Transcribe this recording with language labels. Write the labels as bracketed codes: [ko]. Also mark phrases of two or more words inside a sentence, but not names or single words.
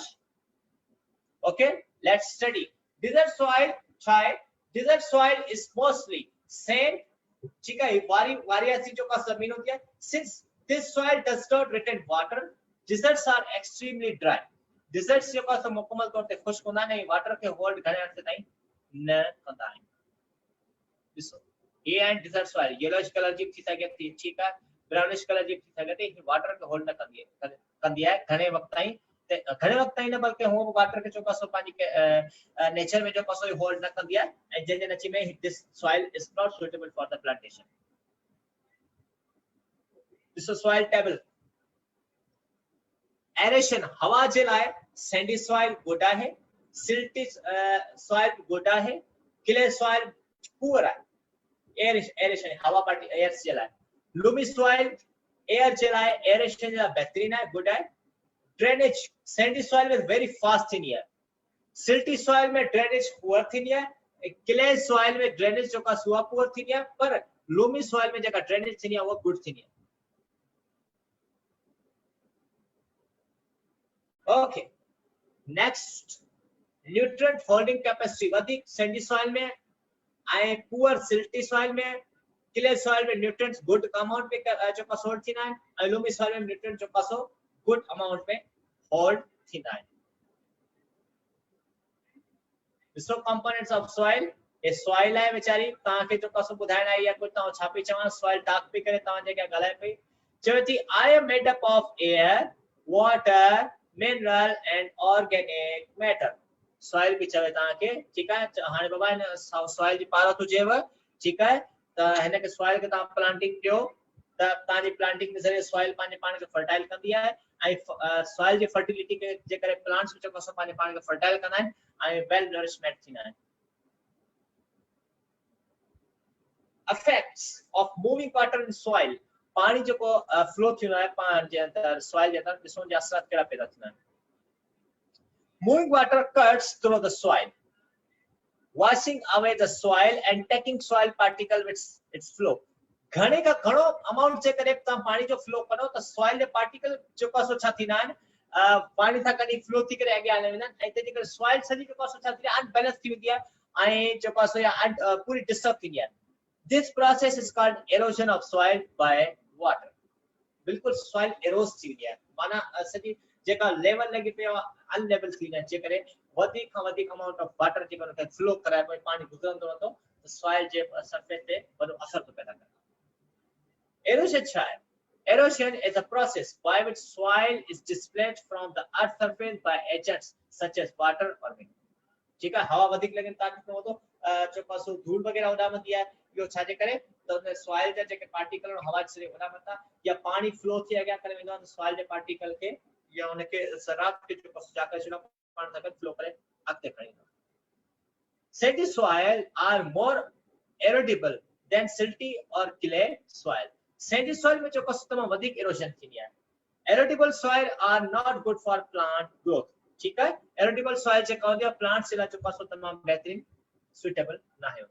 [en] okay, let's study desert soil. dry desert soil is mostly sand, [sd] ठीक है, वारियासी जो का जमीन होती है। [en] since this soil does not retain water, deserts are extremely dry. [sd] डिजर्ट्स जो का [hi] मुकम्मल तौर पे [sd] खुश्क होना नहीं, वाटर के होल्ड घणे अर्से ताईं न कंदा आहिनि। ॾिसो, ये एंड [en] desert soil yellowish colour [sd] जी थी सके थी, ठीक है, [en] brownish colour [sd] जी थी सके थी, वाटर के होल्ड न कंदी है घणे वक्त ताईं, घणे वक्त ताईं न, बल्कि हूं वाटर के चोका सो पानी के नेचर में जो कसो होल्ड न कंदी है ऐं जंहिंजे नची में [en] this soil is not suitable for the plantation. [sd] ॾिसो [en] soil table. [sd] एरेशन हवा जे लाइ [en] sandy soil [sd] गुड है, [en] silty soil [sd] गुड है, [en] clay soil [sd] पुअर है। एरेशन हवा पार्टी एयर जे लाइ। [en] loamy soil [sd] एयर जे लाइ एरेशन जा बेहतरीन है, गुड है। ड्रेनेज [en] sandy soil [sd] में [en] very fast [sd] थींदी है, [en] silty soil [sd] में ड्रेनेज पुअर थींदी है, [en] clay soil [sd] में ड्रेनेज जो का सुआ पुअर थींदी है, पर [en] loamy soil [sd] में जेका ड्रेनेज थींदी है वो गुड थींदी है। [en] okay, next, nutrient holding capacity [sd] वधिक [en] sandy soil [sd] में ऐं [en] poor silty soil [sd] में। [en] clay soil [sd] में न्यूट्रिएंट्स [en] good amount [sd] में जो का होल्ड थींदा आहिनि ऐं [en] loamy soil [sd] में न्यूट्रिएंट जो का [en] good amount [sd] में होल्ड थींदा आहिनि। ॾिसो [en] components of soil, [sd] ये सॉइल है बेचारी तव्हां खे जो का ॿुधाइण आई आहे, कुझु तव्हां छा पई चवां, [en] soil talk [sd] पई करे तव्हां जेका ॻाल्हाए पई, चवे थी [en] I am made up of air, water, mineral and organic matter. [sd] सॉइल भी चवे तव्हां खे, ठीक है। हाणे बाबा हिन सॉइल जी पारत हुजेव, ठीक है, त हिन के सॉइल के तव्हां प्लांटिंग कयो त तव्हांजी प्लांटिंग के ज़रिए सॉइल पंहिंजे पाण खे फर्टाइल कंदी आहे ऐं सॉइल जी फर्टिलिटी के जे करे प्लांट्स जो को पंहिंजे पाण खे फर्टाइल कंदा आहिनि ऐं [en] well nourishment [sd] थींदा आहिनि। [en] effects of moving water in soil, [sd] पानी जो को फ्लो थींदो आहे पाण जे अंदर सॉइल जे अंदर, ॾिसो जे असर कहिड़ा पैदा थींदा आहिनि। [en] moving water cuts through the soil, washing away the soil and taking soil particle with its flow. [sd] घणे का घणो अमाउंट जे करे ता पानी जो फ्लो करो तो सॉइल जे पार्टिकल जो का छा थीना आहिनि पानी था कॾहिं फ्लो थी करे अॻियां हली वेंदा आहिनि ऐं तंहिंजे करे सॉइल सॼी जो का छा थी अनबैलेंस थी वेंदी आहे ऐं जो का या पूरी डिस्टर्ब थींदी आहे. [en] this process is called erosion of soil by water. [sd] बिल्कुल सॉइल एरोज थी वेंदी आहे माना सॼी जेका लेवल लॻी पई आहे अनलेवल थी वेंदी आहे जे करे वधीक खां वधीक [en] amount of water [sd] जेको उनखे फ्लो कराए पोइ पानी गुज़रंदो रहंदो त सॉइल जे सरफेस ते वॾो असर थो पैदा करे. Erosion छा आहे? [en] Erosion is a process by which soil is displaced from the earth's surface by agents such as water or wind. [hi] ठीक है [sd] हवा वधिक लगन ताकत में तो जो पासो धूल वगैरह उडामती है यो छा जे करे तो ने सॉइल जे जेके पार्टिकल हवा से उडामता या पानी फ्लो थी अॻियां करे वेंदो त सॉइल जे पार्टिकल के या उनके सराब के जो पासो जाकर छड़ा पानी तक फ्लो करे अॻिते खणी वेंदो. [en] Sandy soil are more erodible than silty or clay soil. Sandy soil [sd] में जो कस्तमा वधिक erosion थींदी आहे. [en] Erodible soil are not good for plant growth. [hi] ठीक है [en] erodible soil [sd] जे कहंदी आहे plants जे लाइ जो पासो तमाम बेहतरीन suitable ना है.